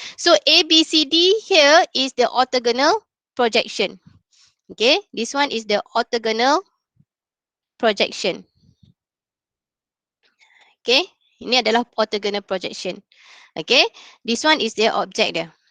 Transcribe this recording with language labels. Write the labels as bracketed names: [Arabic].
[English] So ABCD here is the orthogonal projection. Okay, this one is the orthogonal projection. [Malay] Okay, ini adalah orthogonal projection. [English] Okay, this one is the object dia.